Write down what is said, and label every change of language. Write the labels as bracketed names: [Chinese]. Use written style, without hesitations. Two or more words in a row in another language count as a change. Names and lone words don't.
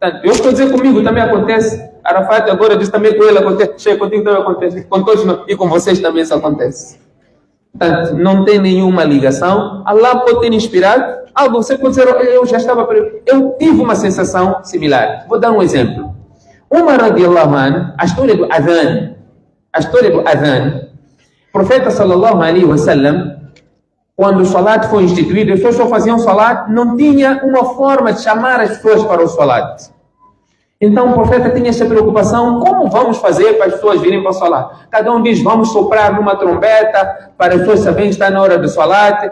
[Portuguese] Portanto, eu estou a dizer comigo também acontece. Arafat agora diz também com ele acontece. Cheio, contigo também acontece. Com todos nós, e com vocês também isso acontece. Portanto, não tem nenhuma ligação. Allah pode ter inspirado. Algo você pode dizer, eu já estava... Eu tive uma sensação similar. Vou dar um exemplo. Umar [Arabic] رضي الله عنه, [Portuguese] a história do Adhan. A história do Adhan. O profeta [Arabic] صلى الله عليه وسلم, [Portuguese] quando o salat foi instituído, as pessoas só faziam salat, não tinha uma forma de chamar as pessoas para o salat. Então o profeta tinha essa preocupação, como vamos fazer para as pessoas virem para o salat? Cada um diz, vamos soprar numa trombeta, para as pessoas saberem que está na hora do salat.